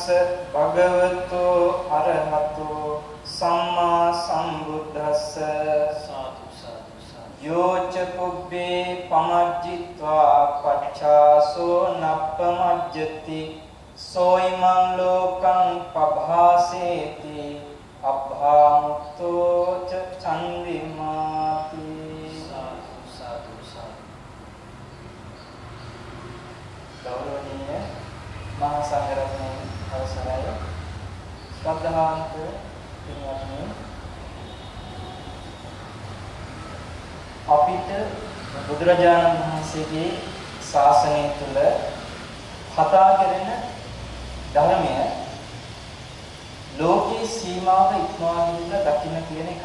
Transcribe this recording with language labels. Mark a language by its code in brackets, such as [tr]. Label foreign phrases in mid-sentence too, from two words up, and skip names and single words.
[pi] භගවතෝ අරහතෝ සම්මා සම්බුද්දස්ස සාදු සාදු සාදු යෝච පුබ්බේ පමජ්ජිත්වා පච්ඡාසෝ නප්පමජ්ජති සෝයිමං ලෝකං පභාසේති අභාමුක්තෝ ච චන්දිමාති සාදු සාදු සාදු [si] ගෞරවනීය මහා සංඝරත්නයේ අවසරයි ශ්‍රද්ධාවන්ත පින්වත්නි අපිට බුදුරජාණන් වහන්සේගේ ශාසනය තුල කතා කරන ධර්මය ලෝකේ සීමාව ඉක්මවා ගිහිල්ලා දකින්න කියන එකක්.